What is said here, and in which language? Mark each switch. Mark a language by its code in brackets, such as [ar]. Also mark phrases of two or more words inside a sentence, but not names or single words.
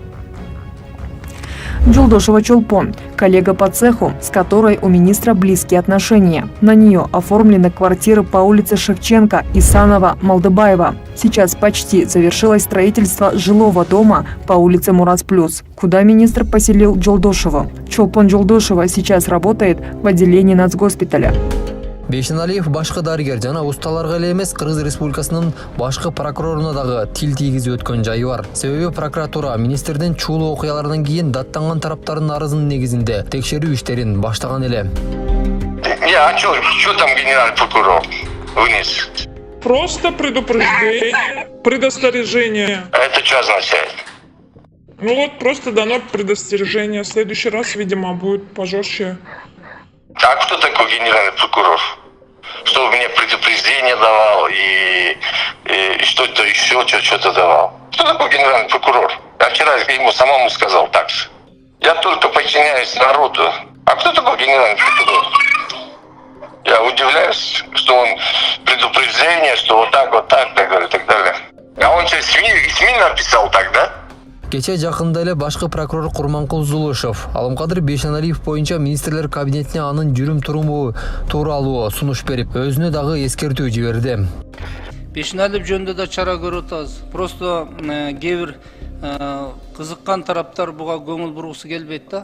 [ru] Жолдошева Чолпон, коллега по цеху, с которой у министра близкие отношения. На нее оформлены квартиры по улице Шевченко, Исанова, Малдыбаева. Сейчас почти завершилось строительство жилого дома по улице Мурас Плюс, куда министр поселил Жолдошеву. Чолпон Жолдошева сейчас работает в отделении нацгоспиталя. [ky] Бейшеналиев башкы дарыгер жана усталарга эле эмес Кыргыз Республикасынын башкы прокуроруна дагы тил тийгизип өткөн жайы бар. Себеби прокуратура министрдин чуулуу окуялардан кийин даттанган тараптардын арызынын негизинде текшерүү иштерин баштаган эле. [ru] А что там генеральный прокурор вынес? Просто предупреждение, предостережение. А это что означает? Ну вот просто дано предостережение. В следующий раз, видимо, будет пожестче. А кто такой генеральный прокурор? Что мне предупреждение давал и что-то еще, что-то давал? Кто такой генеральный прокурор? Я вчера ему самому сказал так же. Я только подчиняюсь народу. А кто такой генеральный прокурор? Я удивляюсь, что он предупреждение, что вот так, так далее, так далее. А он что, СМИ написал так, да? [ky] Кече жакында эле башкы прокурор Курманкул Зулушев Алымкадыр Бейшеналиев боюнча министрлер кабинетине анын жүрүм туруму тууралуу сунуш берип, өзүнө дагы эскертүү жиберди. Бейшеналиев жөнүндө да чара көрүп атабыз. Просто кээ бир кызыккан тараптар буга көңүл бургусу келбейт да.